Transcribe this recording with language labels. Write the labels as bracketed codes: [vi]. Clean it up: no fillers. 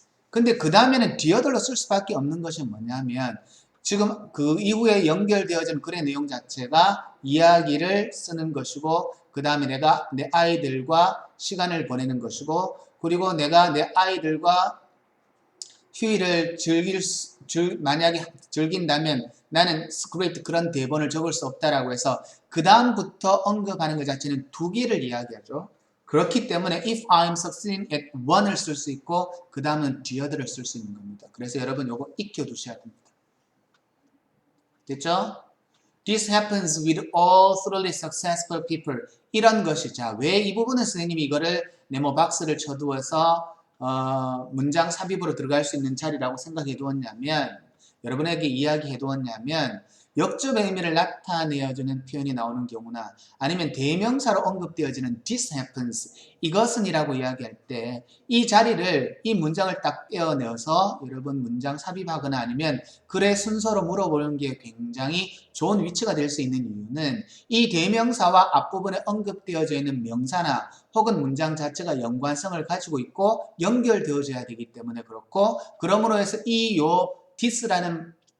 [ko] 근데 그 다음에는 the other로 쓸 수밖에 없는 것이 뭐냐면 지금 그 이후에 연결되어진 글의 내용 자체가 이야기를 쓰는 것이고 그 다음에 내가 내 아이들과 시간을 보내는 것이고 그리고 내가 내 아이들과 휴일을 만약에 즐긴다면 나는 스크립트 그런 대본을 적을 수 없다라고 해서 그 다음부터 언급하는 것 자체는 두 개를 이야기하죠. 그렇기 때문에 [en] if I'm succeeding at one [ko] 을 쓸 수 있고 그 다음은 the other를 쓸 수 있는 겁니다. 그래서 여러분 요거 익혀두셔야 됩니다. 됐죠? [en] This happens with all thoroughly successful people. [ko] 이런 것이 왜 이 부분은 선생님이 이거를 네모 박스를 쳐두어서 문장 삽입으로 들어갈 수 있는 자리라고 생각해 두었냐면 여러분에게 이야기해 두었냐면 역접의 의미를 나타내어주는 표현이 나오는 경우나 아니면 대명사로 언급되어지는 this happens 이것은 이라고 이야기할 때 이 자리를 이 문장을 딱 떼어내어서 여러분 문장 삽입하거나 아니면 글의 순서로 물어보는 게 굉장히 좋은 위치가 될 수 있는 이유는 이 대명사와 앞부분에 언급되어져 있는 명사나 혹은 문장 자체가 연관성을 가지고 있고 연결되어져야 되기 때문에 그렇고 그러므로 해서 this라는